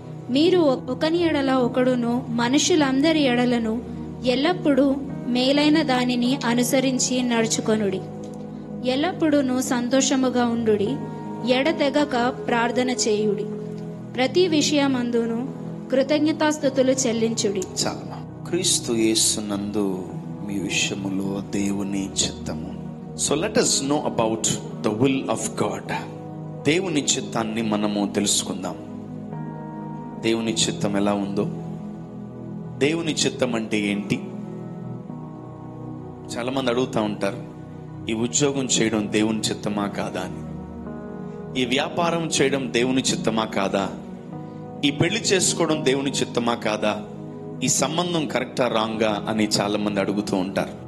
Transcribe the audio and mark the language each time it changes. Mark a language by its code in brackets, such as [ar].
[te] మీరు ఒకని ఎడల ఒకడును మనుషులందరి ఎడలను ఎల్లప్పుడూ మేలైన దానిని అనుసరించి నడుచుకొనుడి. ఎల్లప్పుడూ సంతోషముగా ఉండుడి, ఎడతెగక ప్రార్థన చేయుడి, ప్రతి విషయమందును కృతజ్ఞతాస్తుతులు చెల్లించుడి. చాలా క్రీస్తు యేసునందు మీ విషయములో దేవుని చిత్తము. [en] So let us know about the will of God. [te] దేవుని చిత్తాన్ని మనము తెలుసుకుందాం. దేవుని చిత్తం ఎలా ఉందో, దేవుని చిత్తం అంటే ఏంటి? చాలా మంది అడుగుతూ ఉంటారు, ఈ ఉద్యోగం చేయడం దేవుని చిత్తమా కాదా అని, ఈ వ్యాపారం చేయడం దేవుని చిత్తమా కాదా, ఈ పెళ్లి చేసుకోవడం దేవుని చిత్తమా కాదా, ఈ సంబంధం కరెక్టా రాంగా అని చాలా మంది అడుగుతూ ఉంటారు.